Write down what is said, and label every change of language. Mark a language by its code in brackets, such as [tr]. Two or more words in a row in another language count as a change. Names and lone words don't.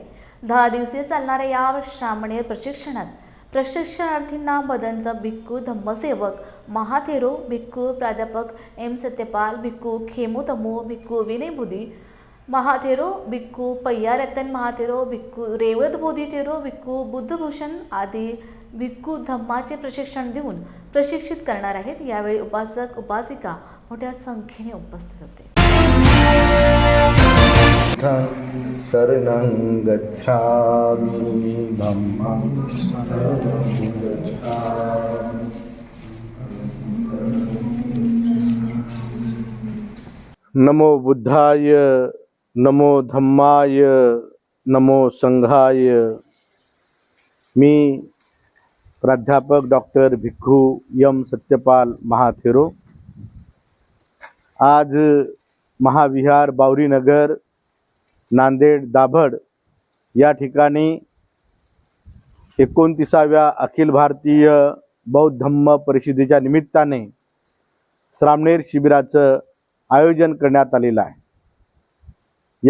[mr] 10 दिवसीय चालणाऱ्या या श्रामणेर प्रशिक्षणात प्रशिक्षणार्थींना मदंत भिक्खू धम्मसेवक महाथेरो भिक्खू प्राध्यापक M सत्यपाल भिक्खू खेमुतमो भिक्खू विनयबुधी महाथेरो भिक्खू पय्यारतन महाथेरो भिक्खू रेवत बोधी थेरो भिक्खू बुद्धभूषण आदी भिक्खू धम्माचे प्रशिक्षण देऊन प्रशिक्षित करणार आहेत। यावेळी उपासक उपासिका मोठ्या संख्येने उपस्थित होते। [pi] शरणं गच्छामि धम्मं शरणं गच्छामि। नमो बुद्धाय, नमो धम्माय, नमो संघाय। [mr] मी प्राध्यापक डॉक्टर भिक्खू M सत्यपाल महाथेरो आज महाविहार बावरीनगर नांदेड दाभड या ठिकाणी 29व्या अखिल भारतीय बौद्ध धम्म परिषदेच्या निमित्ताने श्रामणेर शिबिराचं आयोजन करण्यात आलेलं आहे।